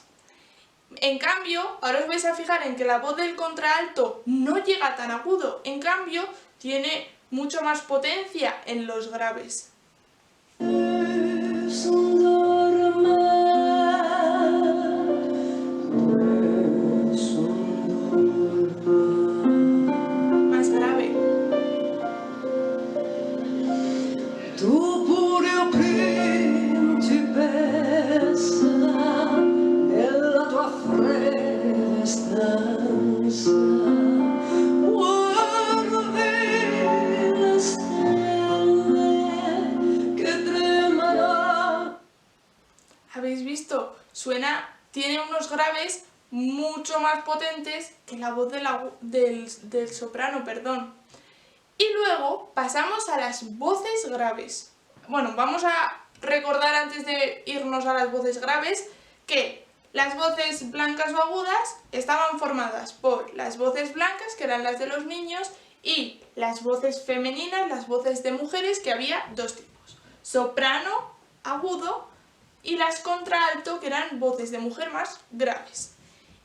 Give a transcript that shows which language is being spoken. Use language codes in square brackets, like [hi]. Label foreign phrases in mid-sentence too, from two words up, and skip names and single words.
[es] En cambio, ahora os vais a fijar en que la voz del contralto no llega tan agudo, en cambio, tiene mucho más potencia en los graves. Más grave. [it] Tu pure principessa, nella tua fredda stanza, guardi le stelle che tremano. [es] ¿Habéis visto? Tiene unos graves mucho más potentes que la voz del soprano, perdón. Y luego pasamos a las voces graves. Bueno, vamos a recordar antes de irnos a las voces graves que las voces blancas o agudas estaban formadas por las voces blancas, que eran las de los niños, y las voces femeninas, las voces de mujeres, que había dos tipos: soprano, agudo, y las contralto, que eran voces de mujer más graves.